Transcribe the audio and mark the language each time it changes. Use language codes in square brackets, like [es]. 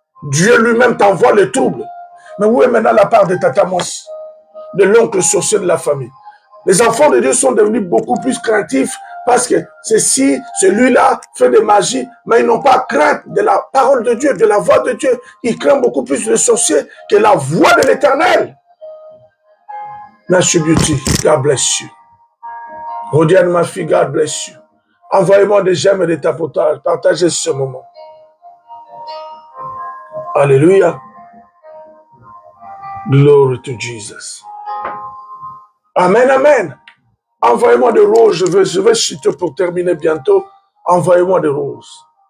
[fr] Dieu lui-même t'envoie le trouble. Mais où est maintenant la part de Tata Mos, de l'oncle sorcier de la famille? Les enfants de Dieu sont devenus beaucoup plus craintifs parce que ceci, celui-là fait des magies, mais ils n'ont pas crainte de la parole de Dieu, de la voix de Dieu. Ils craignent beaucoup plus le sorcier que la voix de l'Éternel. [en] Nash Beauty, God bless you. Rodiane, [fr] ma fille, [en] God bless you. [fr] Envoyez-moi des j'aime et des tapotages. Partagez ce moment. Alléluia. [en] Glory to Jesus. Amen, amen. [fr] Envoyez-moi des roses. Je vais chuter pour terminer bientôt. Envoyez-moi des roses.